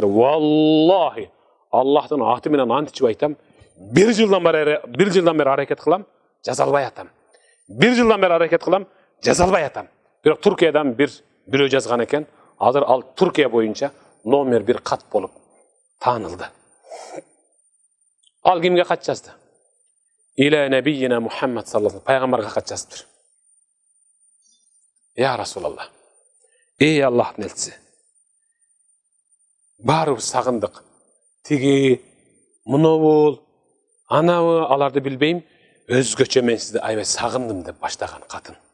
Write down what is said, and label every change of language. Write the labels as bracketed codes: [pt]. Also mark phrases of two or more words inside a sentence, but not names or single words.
[ky] Валлахи, Аллахтын аты менен ант ичип айтам, бир жылдан бери аракет кылам, жаза албай атам. Бир жылдан бери аракет кылам, жаза албай атам. Бирок Туркиядан бирөө жазган экен, азыр ал Туркия боюнча номер 1 кат болуп таанылды. Ал кимге кат жазды? [ar] إلى نبينا محمد صلى الله عليه [ky] пайгамбарга кат жазыптыр. [ar] يا رسول الله, [ky] эй Аллахтын элчиси, барыбыз сагындык. Тиги, мынобул, анабы, аларды билбейм, өзгөчө мен сизди аябай сагындым деп баштаган катын.